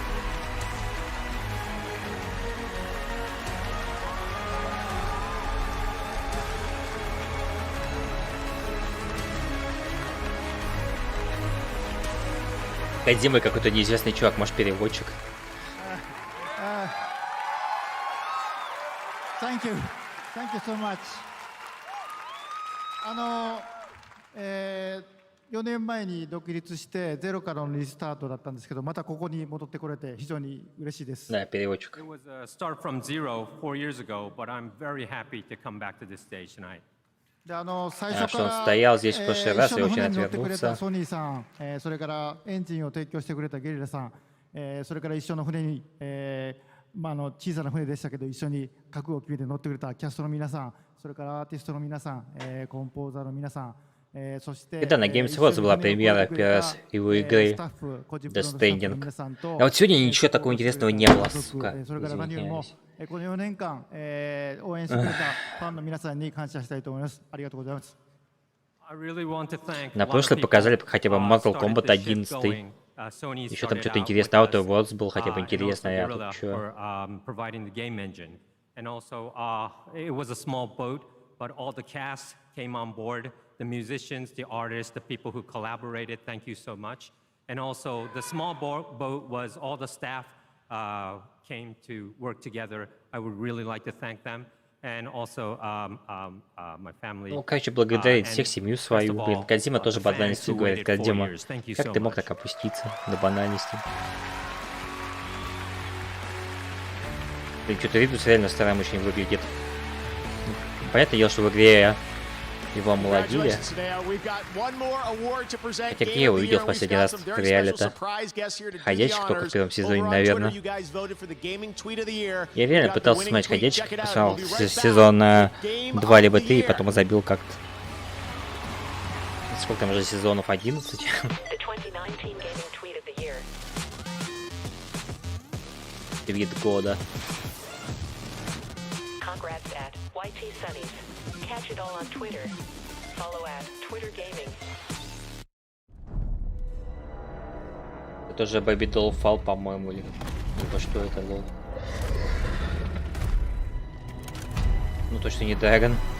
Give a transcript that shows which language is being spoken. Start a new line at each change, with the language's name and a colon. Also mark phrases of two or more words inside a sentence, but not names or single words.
Russian: Дима какой-то неизвестный чувак, может, переводчик.
English: Thank you so much.
Japanese: 4 年前に独立してゼロからのリスタートだったんですけど、またここに戻ってこれて非常に嬉しいです。
Russian: Да, переводчик.
English: It was a start from zero 4 years ago, but I'm very happy to come back to this stage tonight.
Japanese: 最初から、
Russian: здесь в прошлый раз и очень отвернулся.
Japanese: ソニーさん、それからエンジンを提供してくれたゲリラさん、それから一緒の船に、小さな船でしたけど一緒に覚悟を決めて乗ってくれたキャストの皆さん、それからアーティストの皆さん、コンポーザーの皆さん、そして
Russian: Это на Games Awards была премьера первый раз его игры Death Stranding. А вот сегодня ничего такого интересного не было, сука. Извиняюсь.
Japanese: この4年間、応援してくれたファンの皆さんに感謝したいと思います。ありがとうございます。
Russian: На прошлый показали хотя бы Mortal Kombat 11. Еще там что-то интересное. Outer Worlds был хотя бы интересное. А тут
English: And also, it was a small boat, but all the cast came on board. The musicians, the artists, the people who collaborated, thank you so much. And also, the small boat was all the staff came to work together. I would really like to thank them. And also, my family.
Russian: Ну, короче, благодарить всех, семью свою. Блин, Кодзима тоже банальности говорит. Кодзима, как ты мог так опуститься до банальности? Блин, что-то Ридус реально старым очень выглядит. Понятное дело, что в игре его омолодили. Хотя где я его увидел в последний раз в реале-то? Ходячих только в первом сезоне, наверное. Я реально пытался смотреть Ходячих, посмотрел сезон 2 либо 3, и потом забил как-то. Сколько там уже сезонов? 11? Твит года.
English: Catch it all on Twitter. Follow at Twitter Gaming.
Russian: Это же Baby Doll Fall, по-моему, или либо что это было? Ну точно не Dragon.